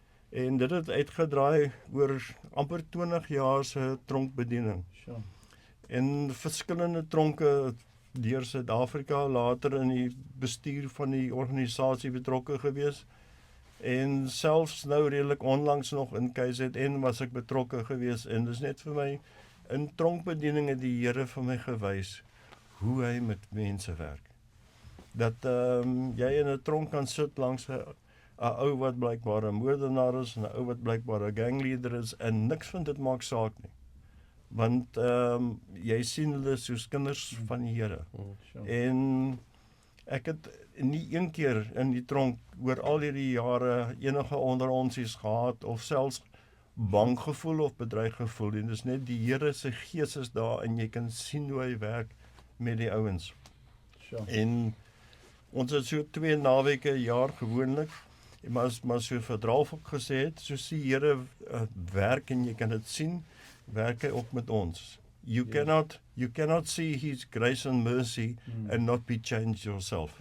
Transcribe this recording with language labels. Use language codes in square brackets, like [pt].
[af] En dit het uitgedraai oor amper 20 jaar se tronkbediening. [en] Sure. [af] En verskillende tronke deur Suid-Afrika, later in die bestuur van die organisasie betrokke gewees. En selfs nou redelik onlangs nog in KZN was ek betrokke gewees en dis net vir my, in tronkbediening het die Here vir my gewys hoe hy met mense werk. Dat jy in 'n tronk kan sit langs 'n ou wat blykbaar 'n moordenaar is en 'n ou wat blykbaar 'n gangleader is en niks van dit maak saak nie. Want jy sien hulle soos kinders van die Here. [en] Sure. [af] En ek het nie een keer in die tronk oor al hierdie jare enige onderonsies gehad of selfs bang gevoel of bedreig gevoel. En dis net die Here se Gees is daar en jy kan sien hoe hy werk met die ouens. [en] Sure. [af] En ons het so 2 naweke 'n jaar gewoonlik, maar so verdraaf ook gesê het, soos die Here werk en jy kan dit sien, werk hy ook met ons. [en] You cannot see his grace and mercy and not be changed yourself.